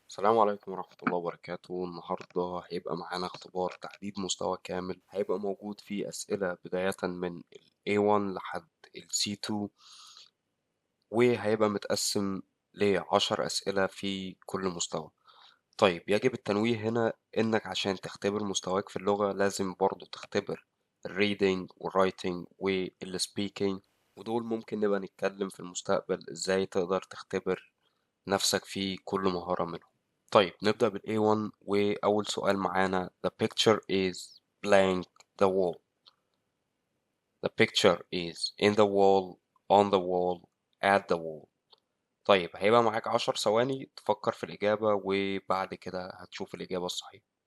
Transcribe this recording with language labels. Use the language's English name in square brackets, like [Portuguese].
[Arabic] السلام عليكم ورحمة الله وبركاته. النهاردة هيبقى معانا اختبار تحديد مستوى كامل، هيبقى موجود فيه أسئلة بداية من ال A1 لحد ال C2، وهيبقى متقسم ل10 أسئلة في كل مستوى. طيب، يجب التنويه هنا إنك عشان تختبر مستواك في اللغة لازم برضو تختبر الريدنج والرايتنج والسبيكينج، ودول ممكن نبقى نتكلم في المستقبل إزاي تقدر تختبر نفسك في كل مهارة منهم. طيب نبدأ بال A1، وأول سؤال معانا: [English] The picture is blank the wall. The picture is in the wall, on the wall, at the wall. [Arabic] طيب هيبقى معاك 10 ثواني تفكر في الإجابة، وبعد كده هتشوف الإجابة الصحيحة.